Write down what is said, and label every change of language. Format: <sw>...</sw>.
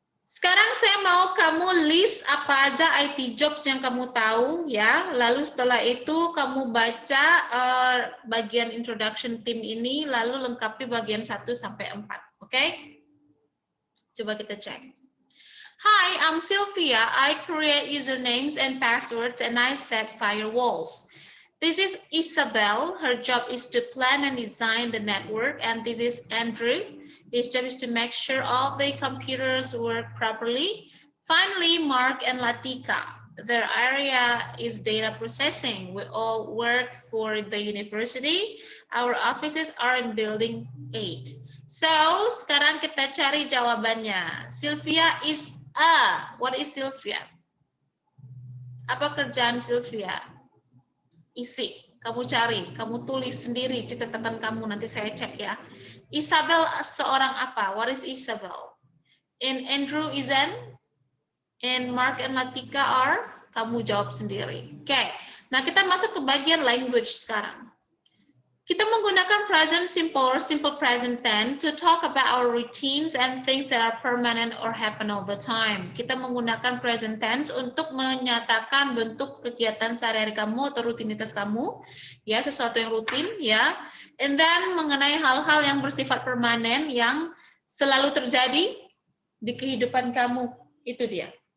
<id>Sekarang saya mau kamu list apa aja IT jobs yang kamu tahu, ya. Lalu setelah itu kamu baca bagian introduction team ini, lalu lengkapi bagian 1 sampai 4. Oke? Coba kita cek.</id> <en>Hi, I'm Sylvia. I create usernames and passwords and I set firewalls. This is Isabel. Her job is to plan and design the network. And this is Andrew. His job is to make sure all the computers work properly. Finally, Mark and Latika. Their area is data processing. We all work for the university. Our offices are in building 8.</en> <id>So, sekarang kita cari jawabannya.</id> <en>Sylvia is a. What is Sylvia?</en> <id>Apa kerjaan Sylvia? Isi. Kamu cari, kamu tulis sendiri catatan kamu, nanti saya cek ya. Isabel seorang apa?</id> <en>What is Isabel? And Andrew is an And Mark and Latika are?</en> <id>Kamu jawab sendiri. Oke. Nah, kita masuk ke bagian language sekarang. Kita menggunakan</id> <en>present simple or simple present tense to talk about our routines and things that are permanent or happen all the time.</en> <id>Kita menggunakan present tense untuk menyatakan bentuk kegiatan sehari-hari kamu atau rutinitas kamu, ya, sesuatu yang rutin, ya. And then mengenai hal-hal yang bersifat permanen yang selalu terjadi di kehidupan kamu, itu dia.</id>